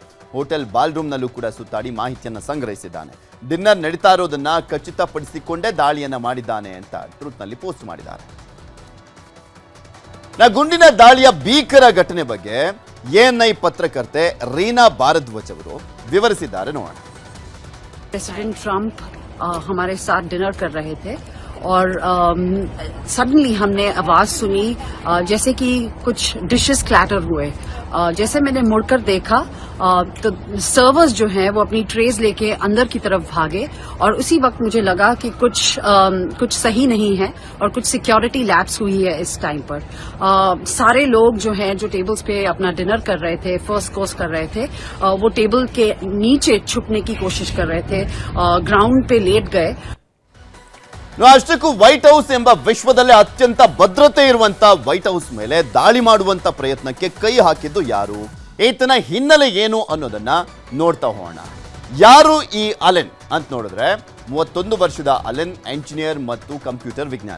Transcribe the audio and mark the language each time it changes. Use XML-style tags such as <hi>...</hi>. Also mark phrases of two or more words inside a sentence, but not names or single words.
<kn>ಹೋಟೆಲ್ ಬಾಲ್ರೂಮ್ನಲ್ಲೂ ಕೂಡ ಸುತ್ತಾಡಿ ಮಾಹಿತಿಯನ್ನು ಸಂಗ್ರಹಿಸಿದ್ದಾನೆ. ಡಿನ್ನರ್ ನಡೀತಾ ಇರೋದನ್ನ ಖಚಿತಪಡಿಸಿಕೊಂಡೇ ದಾಳಿಯನ್ನ ಮಾಡಿದ್ದಾನೆ ಅಂತ ಟ್ರೂತ್ನಲ್ಲಿ ಪೋಸ್ಟ್ ಮಾಡಿದ್ದಾರೆ. ಗುಂಡಿನ ದಾಳಿಯ ಭೀಕರ ಘಟನೆ ಬಗ್ಗೆ ANI ಪತ್ರಕರ್ತೆ ರೀನಾ ಭಾರದ್ವಾಜ್ ಅವರು ವಿವರಿಸಿದ್ದಾರೆ. ನೋಡೋಣ.</kn> <hi>प्रेसिडेंट ट्रंप हमारे साथ डिनर कर रहे थे और सडनली हमने आवाज सुनी जैसे कि कुछ</hi> <en>dishes clatter</en> <hi>हुए जैसे मैंने मुड़कर देखा तो सर्वर्स जो हैं वो अपनी ट्रेज लेके अंदर की तरफ भागे और उसी वक्त मुझे लगा कि कुछ सही नहीं है और कुछ</hi> <en>security lapse</en> <hi>हुई है इस टाइम पर। सारे लोग जो हैं जो टेबल्स पे अपना डिनर कर रहे थे,</hi> <en>first course</en> <hi>कर रहे थे, वो टेबल के नीचे छुपने की कोशिश कर रहे थे, ग्राउंड पे लेट गए।</hi> <kn>ಅಷ್ಟಕ್ಕೂ ವೈಟ್ ಹೌಸ್ ಎಂಬ ವಿಶ್ವದಲ್ಲೇ ಅತ್ಯಂತ ಭದ್ರತೆ ಇರುವಂತ ವೈಟ್ ಹೌಸ್ ಮೇಲೆ ದಾಳಿ ಮಾಡುವಂತ ಪ್ರಯತ್ನಕ್ಕೆ ಕೈ ಹಾಕಿದ್ದು ಯಾರು, ಈತನ ಹಿನ್ನೆಲೆ ಏನು ಅನ್ನೋದನ್ನ ನೋಡ್ತಾ ಹೋಗೋಣ. ಯಾರು ಈ ಅಲೆನ್ ಅಂತ ನೋಡಿದ್ರೆ 31 ವರ್ಷದ ಅಲೆನ್ ಎಂಜಿನಿಯರ್ ಮತ್ತು ಕಂಪ್ಯೂಟರ್ ವಿಜ್ಞಾನಿ.</kn>